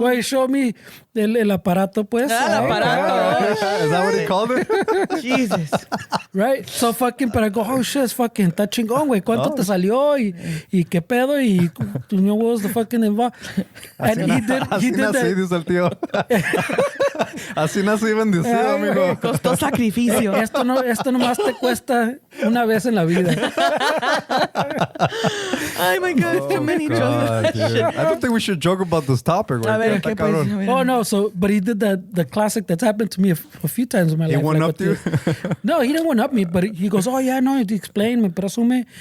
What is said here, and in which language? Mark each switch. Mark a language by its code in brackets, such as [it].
[en] Well, he showed me [es] el aparato, pues. El aparato. [en] Is that what he called it? Jesus. Right? So fucking, [es] pero [en] I go, oh shit, fucking, [es] está chingón, güey. ¿Cuánto te salió? [en] Y qué pedo? [es] Y tu no [en] was the fucking involved. And he did that. [es] Así dice el tío. Así nací bendecido, amigo. Costó sacrificio. Esto nomás te cuesta una vez en la vida. [en] Oh my God, too many jokes. I don't think we should joke about this topic, güey. [es] A ver, ¿qué pues? [en] Oh no, but he did the classic that's happened to me a few times in my life. He one-upped you? No, he didn't one-up me, but he goes, oh yeah, no, he explained, [es] me presume.